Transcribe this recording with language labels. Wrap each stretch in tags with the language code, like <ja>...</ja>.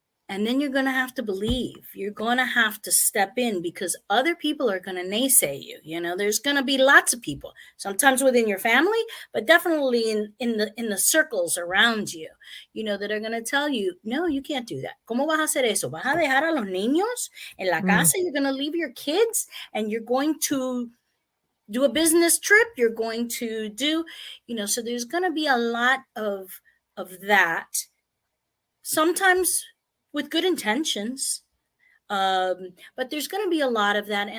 <en>And then you're going to have to believe. You're going to have to step in, because other people are going to naysay you. There's going to be lots of people, sometimes within your family, but definitely in the circles around you, that are going to tell you, no, you can't do that.</en> <es>¿Cómo vas a hacer eso? ¿Vas a dejar a los niños en la casa?</es> <en>You're going to leave your kids and you're going to do a business trip. You're going to do, so there's going to be a lot of that. Sometimes with good intentions. But there's going to be a lot of that.</en>